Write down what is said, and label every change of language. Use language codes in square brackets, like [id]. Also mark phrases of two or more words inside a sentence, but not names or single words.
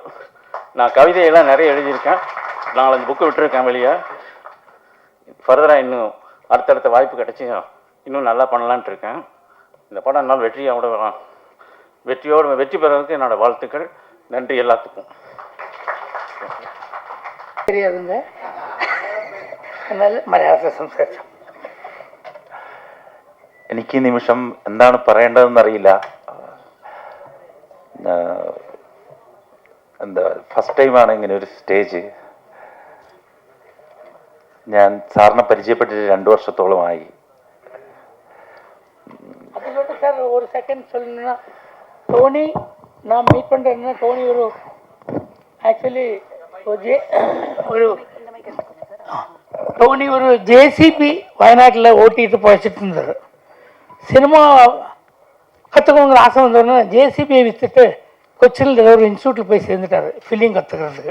[ta] நான் கவிதையெல்லாம் நிறைய எழுதியிருக்கேன், 4-5 புக்கு விட்டுருக்கேன் வெளியே. ஃபர்தராக இன்னும் அடுத்தடுத்த வாய்ப்பு கிடச்சி இன்னும் நல்லா பண்ணலான்ட்டு இருக்கேன். இந்த படம் என்னால் வெற்றியோடு வெற்றி பெறதுக்கு என்னோடய வாழ்த்துக்கள். நன்றி எல்லாத்துக்கும். தெரியாதுங்க, [ml] എന്നാലും മലയാളത്തിൽ സംസാരിച്ചു. എനിക്ക് ഈ നിമിഷം എന്താണ് പറയേണ്ടതെന്നറിയില്ല. എന്താ [en] first time [ml] ഇങ്ങനെ ഒരു സ്റ്റേജ്. ഞാൻ സാറിനെ പരിചയപ്പെട്ടിട്ട് 2 വർഷത്തോളമായി. അതിലോട്ട് സാർ ഒരു സെക്കൻഡ് [ta] சொல்லணும்னா, டோனி நான் மீட் பண்ணுறேன்னா, டோனி ஒரு ஆக்சுவலி டோனி ஒரு ஜேசிபி வயநாட்டில் ஓட்டிட்டு போயிட்டு இருந்தார். சினிமா கற்றுக்கணுங்கிற ஆசை வந்தோடனே ஜேசிபியை விற்றுட்டு கொச்சினில் ஒரு இன்ஸ்டியூட்டில் போய் சேர்ந்துட்டார் ஃபில்லிங் கற்றுக்கிறதுக்கு.